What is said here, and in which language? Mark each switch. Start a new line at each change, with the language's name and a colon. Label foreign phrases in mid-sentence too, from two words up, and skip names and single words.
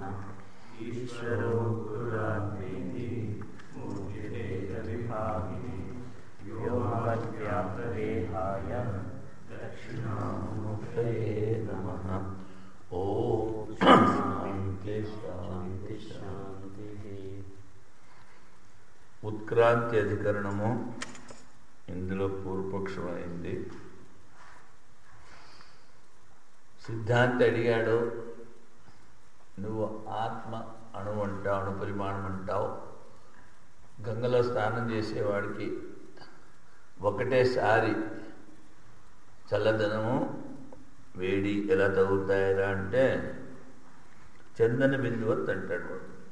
Sanskrit: ईश्वरो गुरुरात्मेति मूर्तिभेदविभागिने व्योमवद्व्याप्तदेहाय दक्षिणामूर्तये नमः। ओम शांति शांति शांति।
Telugu: ఉత్క్రాంతి అధికరణము ఇందులో పూర్వపక్షమైంది. సిద్ధాంతి అడిగాడు, నువ్వు ఆత్మ అణువు అంటావు, అణు పరిమాణం అంటావు, గంగలో స్నానం చేసేవాడికి ఒకటేసారి చల్లదనము వేడి ఎలా తగులుతాయరా అంటే
Sanskrit: चन्दन बिन्दुवत्
Telugu: అంటాడు వాడు.